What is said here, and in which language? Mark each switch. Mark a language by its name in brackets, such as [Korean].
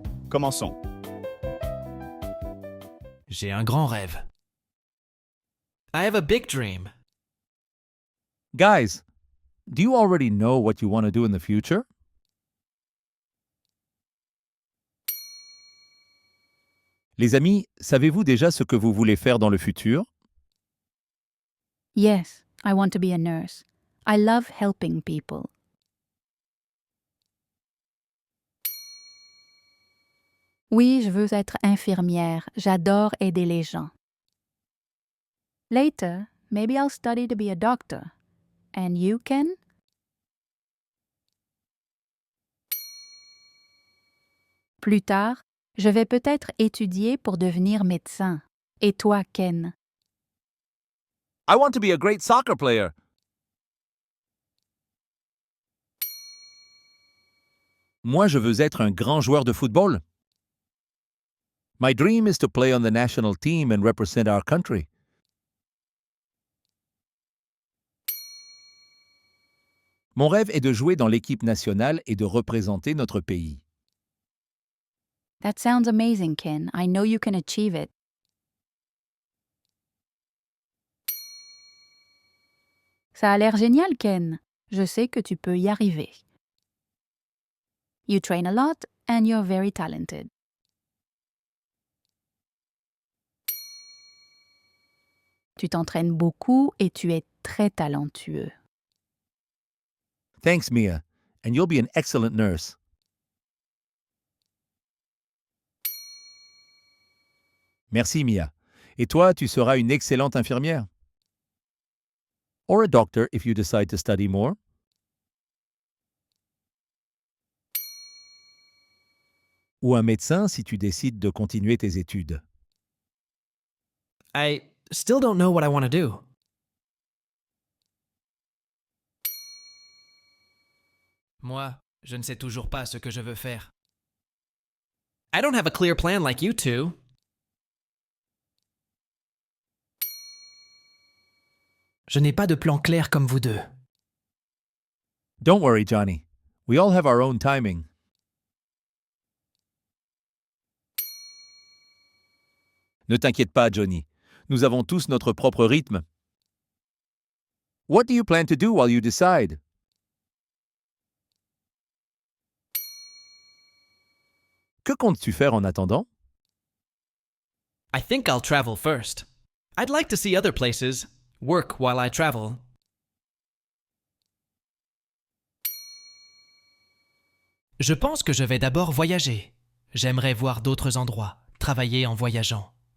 [French] Commençons. J'ai un grand rêve. [English] I have a big dream. Guys, do you already know what you want to do in the future? [French] Les amis, savez-vous déjà ce que vous voulez faire dans le futur? [English] Yes, I want to be a nurse. I love helping people. [French] Oui, je veux être infirmière. J'adore aider les gens. [English] Later, maybe I'll study to be a doctor. And you, Ken? [French] Plus tard, je vais peut-être étudier pour devenir médecin. Et toi, Ken? [English] I want to be a great soccer player. [French] Moi, je veux être un grand joueur de football. [English] My dream is to play on the national team and represent our country. [French] Mon rêve est de jouer dans l'équipe nationale et de représenter notre pays. [English] That sounds amazing, Ken. I know you can achieve it. [French] Ça a l'air génial, Ken. Je sais que tu peux y arriver. [English] You train a lot and you're very talented. [French] Tu t'entraînes beaucoup et tu es très talentueux. [English] Thanks, Mia, and you'll be an excellent nurse. [French] Merci, Mia. Et toi, tu seras une excellente infirmière. [English] Or a doctor if you decide to study more. [French] Ou un médecin si tu décides de continuer tes études. [English] I still don't know what I want to do. [French] Moi, je ne sais toujours pas ce que je veux faire. [English] I don't have a clear plan like you two. [French] Je n'ai pas de plan clair comme vous deux. [English] Don't worry, Johnny. We all have our own timing. [French] Ne t'inquiète pas, Johnny. Nous avons tous notre propre rythme. [English] What do you plan to do while you decide? [French] Que comptes-tu faire en attendant? [English] I think I'll travel first. I'd like to see other places, work while I travel. [French] Je pense que je vais d'abord voyager. J'aimerais voir d'autres endroits, travailler en voyageant.